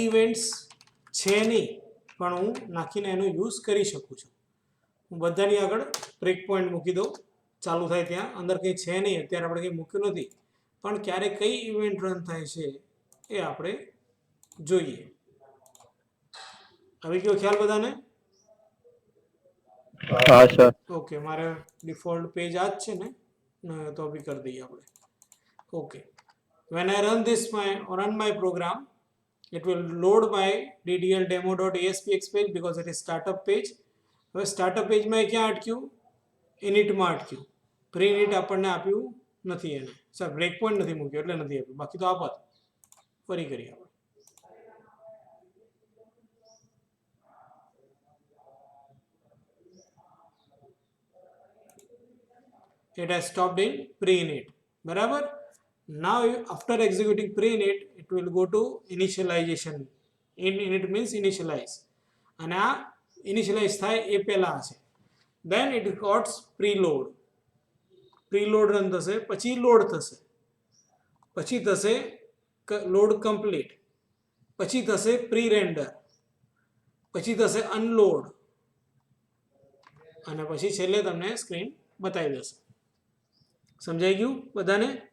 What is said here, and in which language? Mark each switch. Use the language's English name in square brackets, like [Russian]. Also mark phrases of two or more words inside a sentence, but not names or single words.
[Gujarati] ઇવેન્ટ્સ છે નહીં પણ હું નાખીને એનો યુઝ કરી શકું છું હું બધાની આગળ [English] break point [Gujarati] મૂકી દઉં ચાલુ થાય ત્યાં અંદર કંઈ છે નહીં અત્યારે આપણે કંઈ મૂક્યું નથી પણ ક્યારે કઈ ઇવેન્ટ રન થાય છે એ આપણે જોઈએ આવી ગયો ખ્યાલ બધાને હા સર ઓકે મારે [English] default page [Gujarati] આ જ છે ને તો બી કરી દઈએ આપણે ઓકે [English] when I run my program it will load my ddl demo.aspx page because it is startup page [Gujarati] હવે [English] startup page [Gujarati] માં ક્યાં અટક્યું init માં અટક્યું [English] pre init [Gujarati] આપણને આપ્યું નથી એને સર [English] break point [Gujarati] નથી મૂક્યો એટલે નથી આપ્યું બાકી તો આપત ફરી કરીએ આપણે [English] it has stopped in pre-init બરાબર now after executing pre-init it will go to initialization init means initialize and [Gujarati] આ initialize થાય એ પહેલા છે [English] then it got preload run [Gujarati] થશે પછી load થશે પછી થશે [English] load complete [Gujarati] પછી થશે pre-render પછી થશે unload અને પછી છેલ્લે તમને સ્ક્રીન બતાવી દેશે સમજાઈ ગયું બધાને